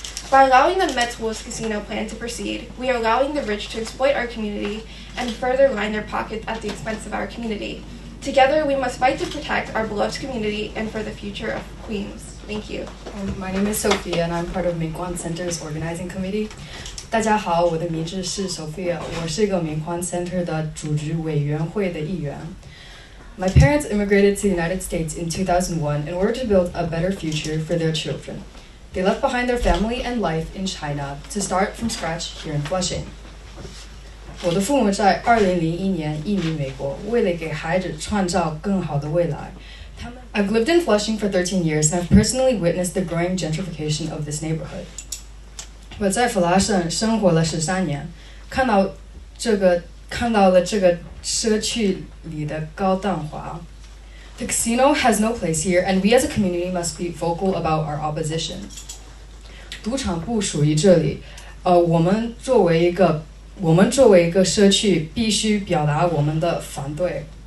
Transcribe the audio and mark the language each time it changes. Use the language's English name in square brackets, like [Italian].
[English] By allowing the Metzwitz casino plan to proceed, we are allowing the rich to exploit our community and further line their pockets at the expense of our community. Together, we must fight to protect our beloved community and for the future of Queens. Thank you. My name is Sophia and I'm part of Minkwon-Center's organizing committee. [Chinese] 大家好，我的名字是 Sophia， 我是一个Minkwon-Center的组织委员会的一员。 [English] My parents immigrated to the United States in 2001 in order to build a better future for their children. They left behind their family and life in China to start from scratch here in Flushing. [Chinese] 我的父母在2001年移民美国，为了给孩子创造更好的未来。 [English] I've lived in Flushing for 13 years and I've personally witnessed the growing gentrification of this neighborhood. [Chinese] 我在弗拉盛生活了13年，看到了这个社区里的高档化。 [English] The casino has no place here, and we as a community must be vocal about our opposition. [Chinese] 赌场不属于这里，我们作为一个社区，必须表达我们的反对。